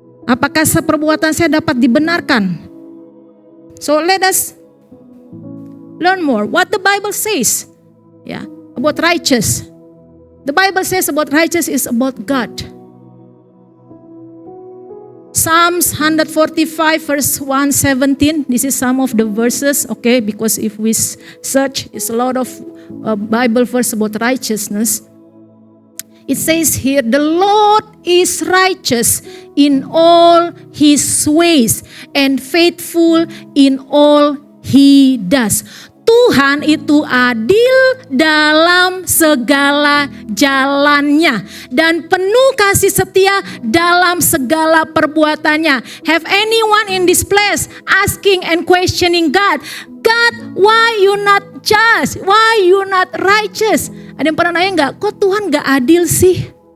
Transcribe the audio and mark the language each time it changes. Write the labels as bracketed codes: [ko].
[id] Apakah perbuatan saya dapat dibenarkan? [en] So let us learn more what the Bible says about righteous. The Bible says about righteous is about God. Psalms 145 verse 117. This is some of the verses, okay? Because if we search, it's a lot of Bible verse about righteousness. It says here, the Lord is righteous in all His ways and faithful in all He does. [id] Tuhan itu adil dalam segala jalannya dan penuh kasih setia dalam segala perbuatannya. [en] Have anyone in this place asking and questioning God, God, why you not just? Why you not righteous? [id] Ada yang pernah nanya nggak, kok Tuhan nggak adil sih?